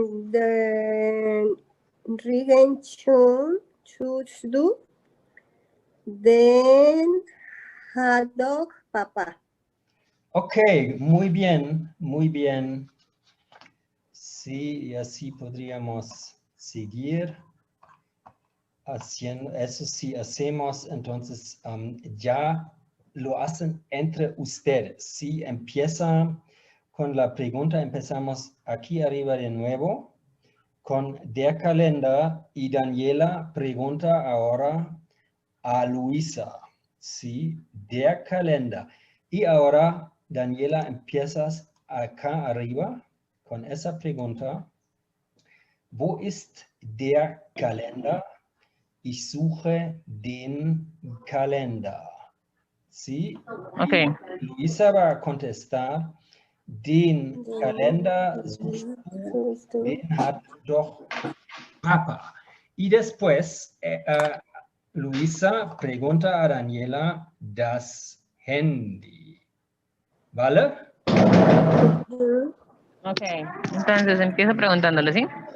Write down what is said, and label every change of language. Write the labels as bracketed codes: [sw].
[de] Den Regenschirm suchst du, den hat doch Papa. [es] Ok, muy bien, muy bien. Sí, y así podríamos seguir haciendo eso. Si hacemos, entonces ya lo hacen entre ustedes. Si empieza con la pregunta, empezamos aquí arriba de nuevo con der Kalender y Daniela pregunta ahora a Luisa. Sí, der Kalender. Y ahora, Daniela, empiezas acá arriba con esa pregunta. [de] Wo ist der Kalender? Ich suche den Kalender. ¿Sí? Okay. [es] Luisa va a contestar. [de] Den Kalender suchst du, den hat doch Papa. [es] Y después, Luisa pregunta a Daniela das Handy. ¿Vale? Ok, entonces empiezo preguntándole, ¿sí?